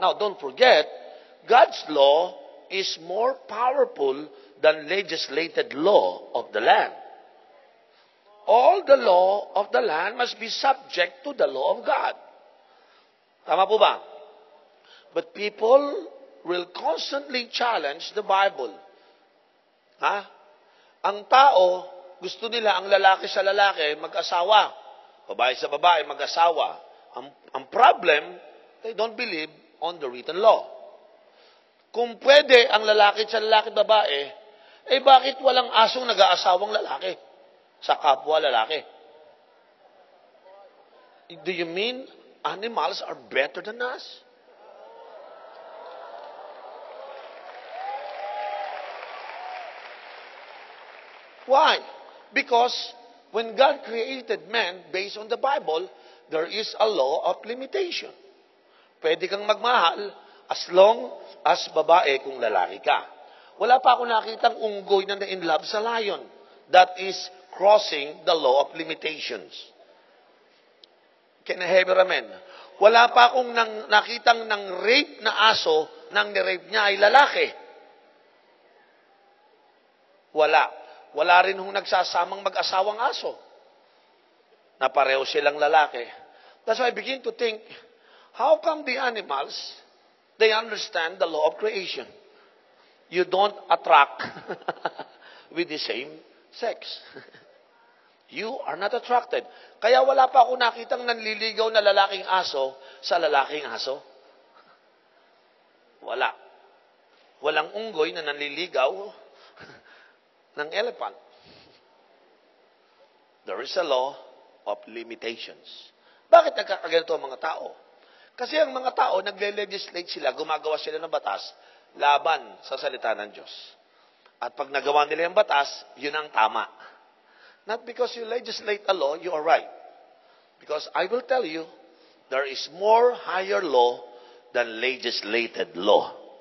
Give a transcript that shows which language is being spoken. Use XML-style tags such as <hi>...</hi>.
<en>Now, don't forget, God's law is more powerful than legislated law of the land. All the law of the land must be subject to the law of God.</en> <tl>Tama po ba?</tl> <en>But people will constantly challenge the Bible.</en> <tl>Ang tao, gusto nila ang lalaki sa lalaki mag-asawa. Babae sa babae mag-asawa.</tl> <en>Ang problem, they don't believe on the written law.</en> <tl>Kung pwede ang lalaki sa lalaki at babae, eh bakit walang asong nag-aasawang lalaki sa kapwa lalaki?</tl> <en>Do you mean animals are better than us? Why? Because when God created man, based on the Bible, there is a law of limitation.</en> <tl>Pwede kang magmahal</tl> <en>as long as</en> <tl>babae kung lalaki ka. Wala pa ako nakitang unggoy na in love sa lion.</tl> <en>That is crossing the law of limitations. Can I have your amen?</en> <tl>Wala pa akong nakitang ng rape na aso nang ni-rape niya ay lalaki. Wala. Wala rin hong nagsasamang mag-asawang aso na pareho silang lalaki.</tl> <en>That's why I begin to think, how come the animals, they understand the law of creation? You don't attract with the same sex. You are not attracted.</en> <tl>Kaya wala pa ako nakitang nanliligaw na lalaking aso sa lalaking aso. Wala. Walang unggoy na nanliligaw ng elephant.</tl> <en>There is a law of limitations.</en> <tl>Bakit nagkakaganito ang mga tao? Kasi ang mga tao, nagle-legislate sila, gumagawa sila ng batas laban sa salita ng Diyos. At pag nagawa nila yung batas, yun ang tama.</tl> <en>Not because you legislate a law, you are right. Because I will tell you, there is more higher law than legislated law.</en>